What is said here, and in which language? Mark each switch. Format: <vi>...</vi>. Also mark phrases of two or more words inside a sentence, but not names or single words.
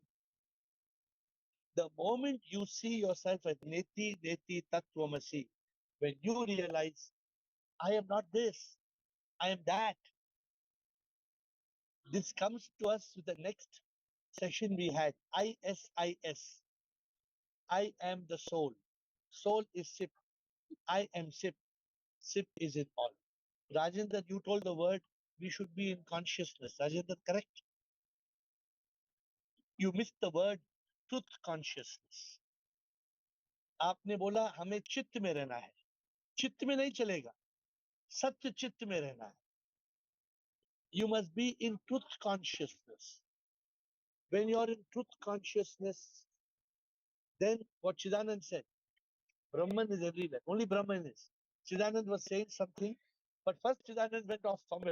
<en>The moment you see yourself as</en> <sa>नेति नेति तत्त्वमसि,</sa> <en>when you realize, I am not this, I am that. This comes to us with the next session we had, ISIS. I am the soul. Soul is SIP. I am SIP. SIP is in all. Rajendra, you told the word we should be in consciousness. Rajendra, correct? You missed the word truth consciousness.</en> <hi>आपने बोला हमें चित्त में रहना है. चित्त में नहीं चलेगा, सत्य चित्त में रहना है.</hi> <en>You must be in truth consciousness. When you are in truth consciousness, then what Chidanand said, Brahman is everywhere. Only Brahman is. Chidanand was saying something, but first Chidanand went off somewhere.</en>